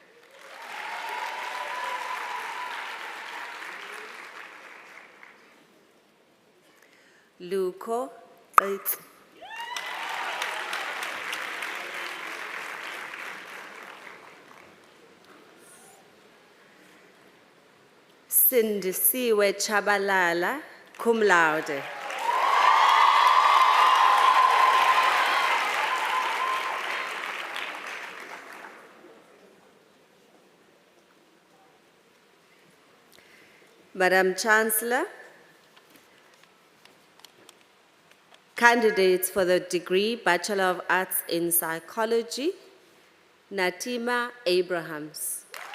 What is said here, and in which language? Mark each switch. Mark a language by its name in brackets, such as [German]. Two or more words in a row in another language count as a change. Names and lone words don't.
[English] Luko Qetsi. Sindisiwe Chabalala, [Latin] cum laude. [English] Madam Chancellor, candidates for the degree Bachelor of Arts in Psychology, Natima Abrahams.